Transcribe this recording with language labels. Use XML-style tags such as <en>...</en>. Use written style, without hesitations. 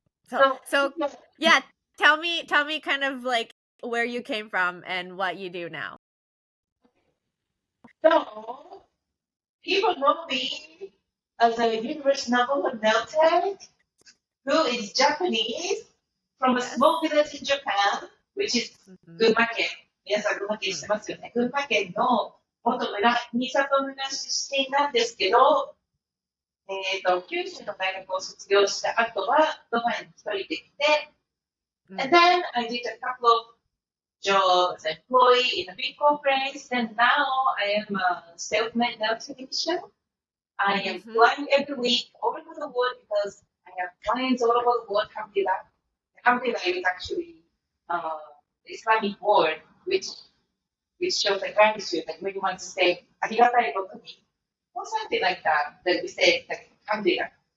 <en>So, yeah, tell me kind of like where you came from and what you do now. So, people know me as a universe novel noted who is Japanese from a small village in Japan, which is 群馬県。</en> <ja>皆さん群馬県知ってますよね。群馬県の元村、新里村出身なんですけど、九州の大学を卒業した後は、ドバイに一人で来て、</ja> <en>and then I did a couple of jobs, employee in a big corporation, and now I am a self-made nail technician. I am flying every week all over the world because I have clients all over the world. Alhamdulillah is actually Islamic word, which shows like gratitude, like when you want to say</en> <ja>arigatai gotoni,</ja> <en>or something like that, that we say like alhamdulillah.</en>